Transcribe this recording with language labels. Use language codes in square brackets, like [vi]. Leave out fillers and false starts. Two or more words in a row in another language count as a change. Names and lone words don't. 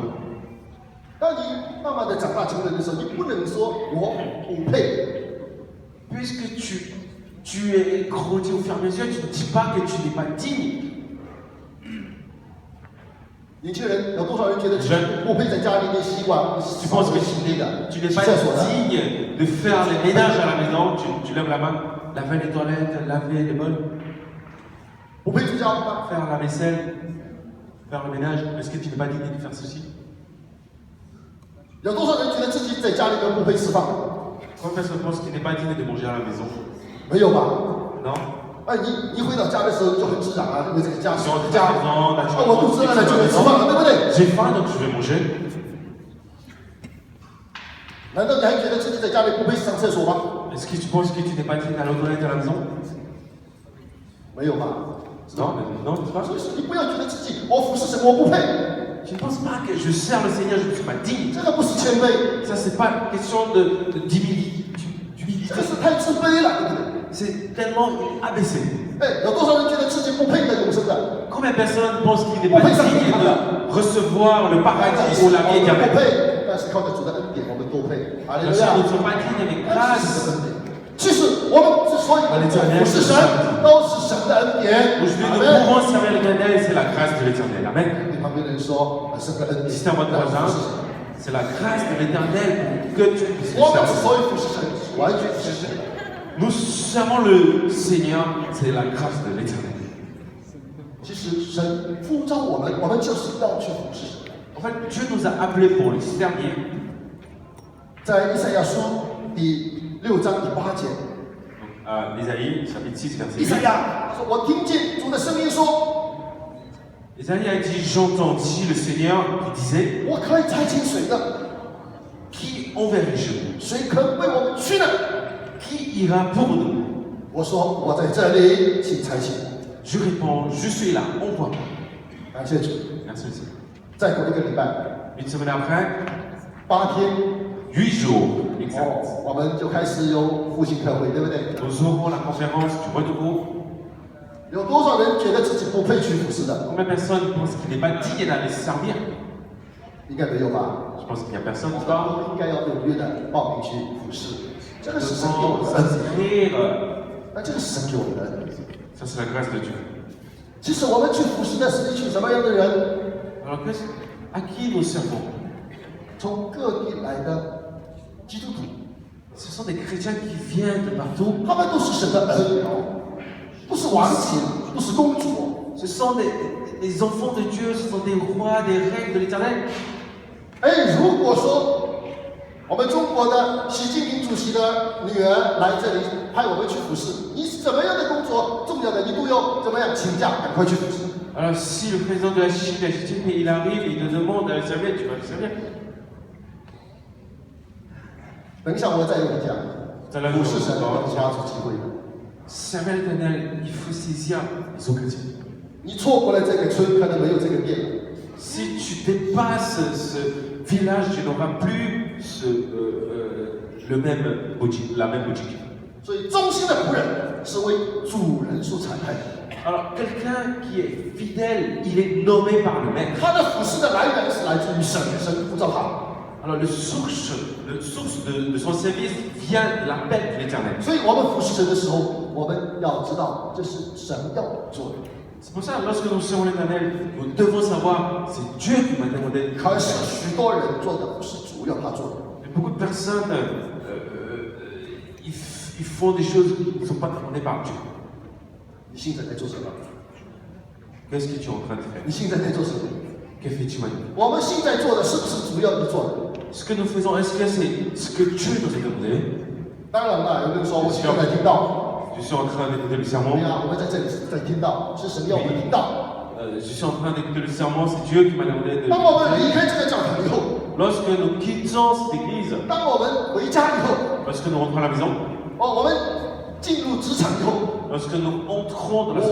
[zh] 当你慢慢的长大成人的时候，你不能说我不配， [fr] Puisque tu es grandi au fur et à mesure, tu ne dis pas que tu n'es pas digne. [zh] 年轻人有多少人觉得自己不配在家里面洗碗、 [fr] Tu penses que [zh] 洗地的、 [fr] tu n'es [zh] 洗 [fr] pas [zh] 厕所的？ [fr] digne de faire les ménages à la maison, tu lèves la main, laver les toilettes, laver les bols, [zh] 不配出家吗？ [fr] faire la vaisselle, faire le ménage. Est-ce que tu n'es pas digne de faire ceci? [zh] 有多少人觉得自己在家里面不配吃饭？ [fr] Combien de personnes pensent qu'il n'est pas digne de manger à la maison? [zh] 没有吧？ [fr] Non? [zh] 哎，你回到家的时候就很自然啊，因为这个家是 [fr] Tu [zh] 我 [fr] rentres [zh] 的 [fr] à [zh] 家， [fr] la maison, [zh] 啊， [fr] naturellement, [zh] 我肚子饿了就得吃饭了，对不对？ [fr] j'ai faim donc je vais manger. [zh] 难道你还觉得自己在家里不配上厕所吗？ [fr] Est-ce que tu penses que tu n'es pas digne d'aller aux toilettes à la maison? [zh] 没有吧？ [fr] Non, non, tu vois? [zh] 所以说你不要觉得自己我服侍神我不配， [fr] Tu ne penses pas que je sers le Seigneur, je ne suis pas digne. [zh] 这个不是谦卑， [fr] Ça, c'est pas une question d'humilité. [zh] 这个是太自卑了，对不对？ [fr] C'est tellement abaissé. [zh] 哎，有多少人觉得自己不配得永生的？ [fr] Combien de personnes pensent qu'il n'est pas digne de recevoir le paradis ou la vie [zh] 我们不 [fr] éternelle? [zh] 配，但是靠着主的恩典，我们都配。哈利 [fr] Bien [zh] 路 [fr] sûr, [zh] 亚 [fr] nous！ne sommes pas dignes avec grâce. [zh] 其实我们之所以不是神，都是神的恩典。 [fr] Aujourd'hui, [zh] 阿 [fr] nous [zh] 门。 [fr] pouvons servir l'éternel, c'est la grâce de l'éternel. Amen. [zh] 你旁边的人说，神的恩典。 [fr] Si c'est à votre voisin, c'est la grâce de l'éternel que tu puisses [zh] 我们之 [fr] servir. [zh] 所以服侍神，完全是神的。 [fr] Nous servons le Seigneur, c'est la grâce de l'éternel. [zh] 其实神呼召我们，我们就是要去服侍神。 [fr] En fait, Dieu nous a appelés pour le servir. [zh] 在以赛亚书第6章第8节， [fr] Ésaïe, chapitre 6, [zh] 以 [fr] verset [zh] 赛 [fr] 8. [zh] 亚说：“我听见主的声音说， [fr] Ésaïe a dit, j'entendis le Seigneur qui disait, [zh] 我可以差遣谁呢？ [fr] qui enverrai-je? [zh] 谁可为我们去呢？ [fr] Qui ira pour nous? [zh] 我说：我在这里，请差遣。 [fr] Je réponds, je suis là, envoie-moi. [zh] 感谢主。 [fr] Merci le Seigneur. [zh] 再过1个礼拜 [fr] Une semaine après, [zh] ，8天， [fr] 8 jours exact, [zh] 我们就开始有复兴特会，对不对？ [fr] nous aurons la conférence du renouveau. [zh] 有多少人觉得自己不配去服侍的？ [fr] Combien de personnes pensent qu'il n'est pas digne d'aller servir? [zh] 应该没有吧？ [fr] Je pense qu'il n'y a personne [zh] 我 [fr] qui [zh] 们 [fr] va [zh] 都应该要踊跃的报名去服侍，这个是神给我 [fr] devant [zh] 们的恩典。 [fr] s'inscrire [zh] 那这个是神给我们的恩典。 [fr] Ça, c'est la grâce de Dieu. [zh] 其实我们去服侍的是一群什么样的人？ [fr] Alors, à qui nous servons? [zh] 从各地来的基督徒， [fr] Ce sont des chrétiens qui viennent de partout. [zh] 他们都是神的儿女，不是王子，不是公主。 [fr] Ce sont des enfants de Dieu, ce sont des rois, des reines de l'éternel. [zh] 哎，如果说我们中国的习近平主席的女儿来这里派我们去服侍，你是怎么样的工作重要的，你都要怎么样请假，赶快去服侍。 [fr] Alors, si le président de la Chine, Xi Jinping, il arrive, il te demande à le servir, tu vas le servir. [zh] 等一下我再跟你讲，服侍神要抓住机会的。 [fr] Servir l'éternel, il faut saisir les occasions. [zh] 你错过了这个村，可能没有这个店。 [fr] Si tu dépasses ce village, tu n'auras plus la même boutique. [zh] 所以忠心的仆人是为主人所采派的。 [fr] Alors, quelqu'un qui est fidèle, il est nommé par le maître. [zh] 他的服侍的来源是来自于神，神呼召他。 [fr] Alors, la source de son service vient de l'appel de l'éternel. [zh] 所以我们服侍神的时候，我们要知道这是神要我们做的。 [fr] C'est pour ça, lorsque nous servons l'éternel, nous devons savoir, c'est Dieu qui m'a demandé. [zh] 可是许多人做的不是主要他做的。 [fr] Et beaucoup de personnes, ils font des choses qui ne sont pas demandées par Dieu. [zh] 你现在在做什么？ [fr] Qu'est-ce que tu es en train de faire? [zh] 你现在在做什么？ [fr] Que fais-tu maintenant? [zh] 我们现在做的是不是主要你做的？ [fr] Ce que nous faisons, est-ce que c'est ce que Dieu nous a demandé? [zh] 当然了，有人说我现在在听到， [fr] Je suis en train d'écouter le [zh] 对 [fr] sermon. [zh] 呀，我们在这里在听到，是神要我们听到。 [fr] Je suis en train d'écouter le sermon, c'est Dieu qui m'a demandé de. [zh] 当我们离开这个教堂以后， [fr] Lorsque nous quittons cette église, [zh] 当我们回家以后， [fr] lorsque nous rentrons à la maison, [zh] 我们进入职场以后， [fr] lorsque nous entrons dans la